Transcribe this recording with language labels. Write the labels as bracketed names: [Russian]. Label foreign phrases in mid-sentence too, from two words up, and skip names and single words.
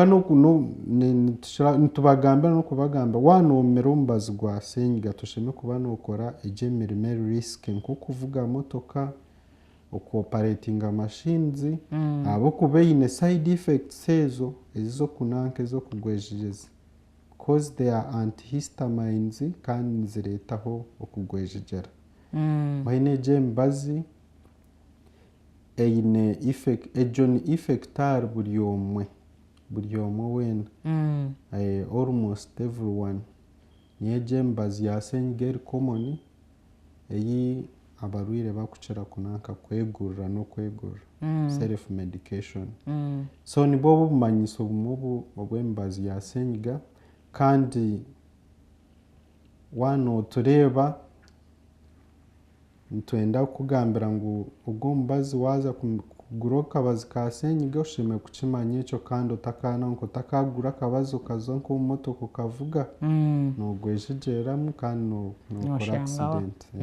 [Nyankole] nitubagambira n'okubagambira wanoomera omubazi gwa senyiga tosheme kuba nookora egi emirimo eri risky nk'okuvuga motoka okuoperatinga machines ahabw'okuba eine side effects ezo ez'okunanka ez'okugwejegyeza [English] because they are antihistamines [Nyankole] kandi nizireetaho okugwejegyera haine egi emibazi eine egyo ni effectar buri omwe weena [English] almost everyone [Nyankole] niyo egi emibazi ya senyiga eri common eyi abarwaire bakukira kunanka kwegurira n'okwegurira [English] self medication [Nyankole] so nibwo obumanyiso bumwe obw'emibazi ya senyiga kandi wanootureeba nitwenda kukugambira ngu ogwo omubazi waaza kugura akabazi ka senyiga oshemeye kukimanya ekyo kandi otakagura akabazi okaza nk'omu motoka okavuga noogwejegyeramu kandi nookora accident